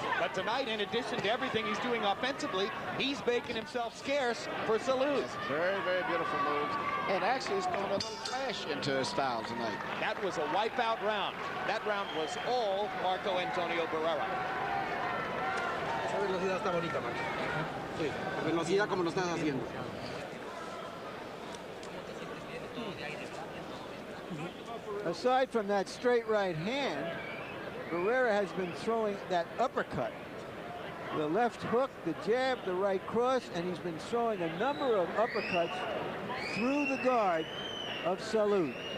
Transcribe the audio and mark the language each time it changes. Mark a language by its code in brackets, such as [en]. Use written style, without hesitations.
[en] But tonight, in addition to everything he's doing offensively, he's making himself scarce for Salud. Very, very beautiful moves. And actually, he's throwing a little flash into his style tonight. That was a wipeout round. That round was all Marco Antonio Barrera. [es] Esa velocidad está bonita, Marco. Sí, velocidad como lo estás haciendo. [en] Aside from that straight right hand, Barrera has been throwing that uppercut. The left hook, the jab, the right cross, and he's been throwing a number of uppercuts through the guard of Salud.